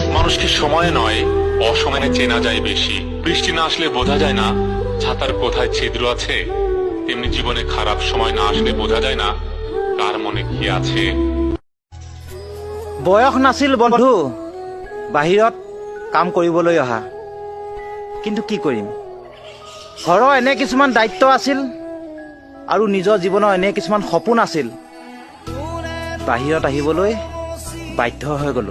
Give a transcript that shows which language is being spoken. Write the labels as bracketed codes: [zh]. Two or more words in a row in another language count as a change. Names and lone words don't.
[bn] মানুষকে সময়ে নয় অসময়ে চেনা যায় বেশি। বৃষ্টি না আসলে বোঝা যায় না ছাতার কোথায় ছিদ্র আছে, তেমনি জীবনে খারাপ সময় না আসলে বোঝা যায় না কার মনে কি আছে। [as] বয়স নাছিল বন্ধু বাহিৰত কাম কৰিবলৈ অহা, কিন্তু কি কৰিম, ঘৰৰ এনে কিছুমান দায়িত্ব আছিল আৰু নিজৰ জীৱনৰ এনে কিছুমান সপোন আছিল, বাহিৰত আহিবলৈ বাধ্য হৈ গলো।